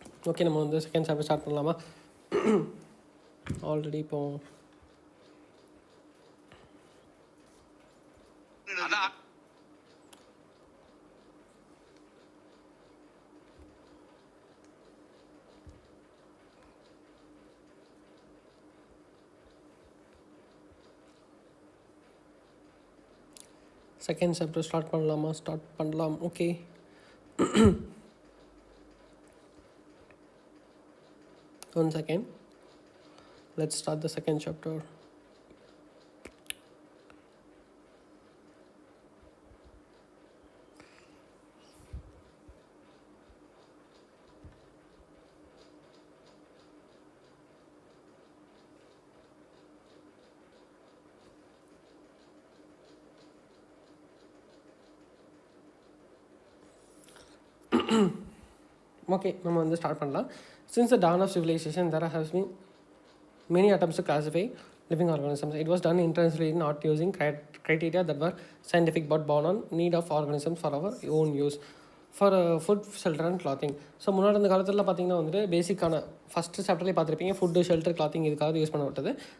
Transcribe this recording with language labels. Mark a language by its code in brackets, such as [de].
[ta] Okay, நம்ம வந்து second chapter start பண்ணலாமா? ஆல்ரெடி இப்போ செகண்ட் சாப்டர் ஸ்டார்ட் பண்ணலாமா? ஸ்டார்ட் பண்ணலாம். [en] Okay, one second. Let's start the second chapter. [ta] Okay, நம்ம வந்து ஸ்டார்ட் பண்ணலாம். [en] Since the dawn of civilization, there has been many attempts to classify living organisms. It was done intentionally, not using criteria that were scientific but born on need of organisms for our own use, for food, shelter and clothing. [ta] So முன்னாடி அந்த காலத்தில் பார்த்தீங்கன்னா வந்துட்டு பேசிக்கான first சாப்டர்லேயே பார்த்துருப்பீங்க, food, shelter, clothing இதுக்காக use பண்ண விட்டது.